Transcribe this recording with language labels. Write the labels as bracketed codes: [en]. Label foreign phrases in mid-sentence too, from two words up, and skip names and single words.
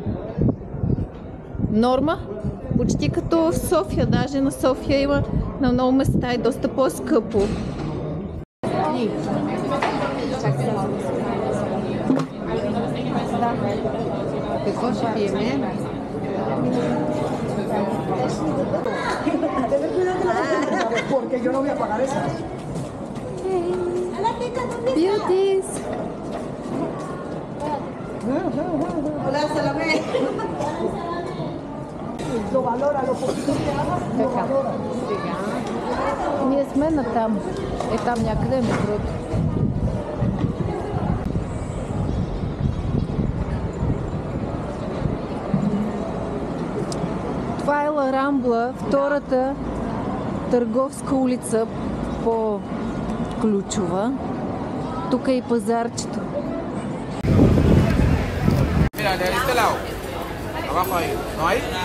[bg] Норма? Почти като в София, даже на София има на много места и доста по-скъпо. Какво ще пиеме? [es] Porque yo no voy a pagar esas. [en] Beauties! [es] Hola, Salomé. Lo valora, lo poquito que hagas, lo valora. [bg] Ние сме на там. Е там някъде е метрото. Това е Ла Рамбла, втората търговска улица по ключова. Тук е и пазарчето. [es] Mira, de este lado. Abajo ahí. ¿No hay?